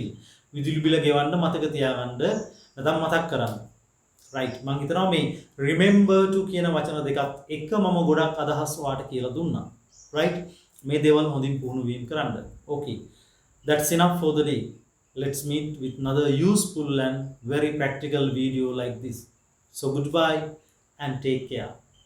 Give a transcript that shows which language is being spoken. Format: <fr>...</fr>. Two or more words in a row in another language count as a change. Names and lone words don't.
<si>විදුලි බිල ගෙවන්න මතක තියාගන්න නැත්නම් මතක් කරන්න. right. මම හිතනවා මේ</si> <en>remember to</en> <si>කියන වචන දෙකත් එක මම ගොඩක් අදහස් වාට කියලා දුන්නා. right. මේ දේවල් හොඳින් පුහුණු වීම කරන්න. okay.</si> <en>That's enough for the day. Let's meet with another useful and very practical video like this. So goodbye and take care.</en>